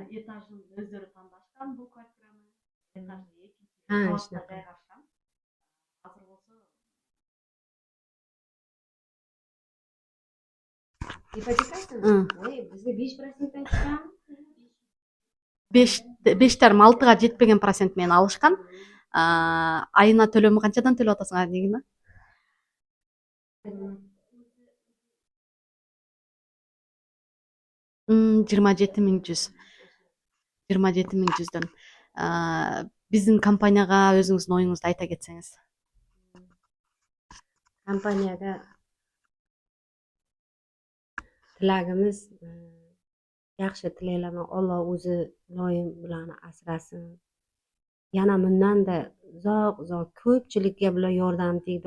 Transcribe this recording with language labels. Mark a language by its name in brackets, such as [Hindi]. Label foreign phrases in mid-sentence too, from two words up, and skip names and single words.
[Uzbek] Etajni o'zlari tanlashgan bu kvartirani. Etajni ikkinchi qavatda joylashgan. Hozir bo'lsa ipoteka bizga 5%dan tushgan. [Kyrgyz] 5,5-6ga жетпеген процент менен алышкан. Айына төлөмү канчадан төлөп атасың Нигина? 27.100. 27.100дөн. Биздин компанияга өзүңүздүн оюңузду айта кетсеңиз. [Uzbek] Kompaniyaga tilagimiz yaxshi tilaylarman. Alloh o'zi loyim bularni asrasin. Yana bundan-da uzoq ko'pchilikka bular yordam tegdi.